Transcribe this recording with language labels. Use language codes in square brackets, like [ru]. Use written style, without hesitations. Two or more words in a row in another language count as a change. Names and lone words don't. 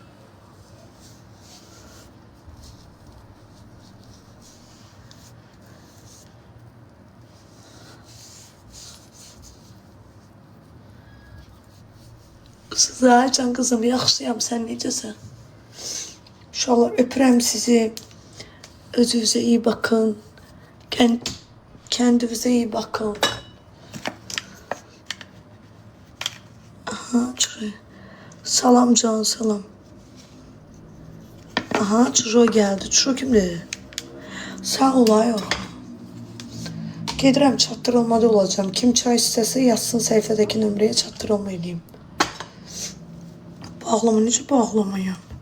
[az] Zaten kızım yaxşıyam, sen necəsən? [tr] İnşallah öpürəm sizi. Özünüze iyi bakın. Kendinize iyi bakın. Aha çıkıyor. [az] Salam can, [tr] salam. Aha Çuro geldi. Çuro kimdir? Sağ ol ayol. [az] Gedirəm, çatdırılmada olacağım. Kim çay istəsə yazsın səhifədəki nömrəyə çatdırılma edeyim. Bağlama, necə bağlamayım?